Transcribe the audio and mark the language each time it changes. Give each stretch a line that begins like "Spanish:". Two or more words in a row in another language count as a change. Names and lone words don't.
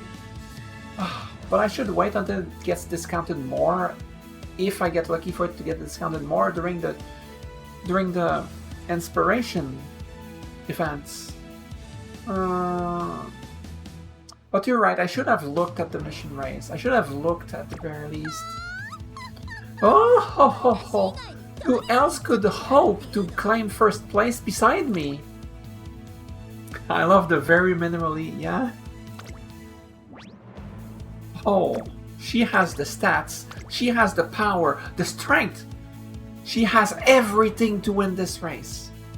English: But I should wait until it gets discounted more, if I get lucky for it to get discounted more during the inspiration events. But you're right, I should have looked at the mission race. I should have looked at the very least. Oh, ho, ho, ho. Who else could hope to claim first place beside me? I love the very minimally, yeah? Oh, she has the stats, she has the power, the strength. She has everything to win this race.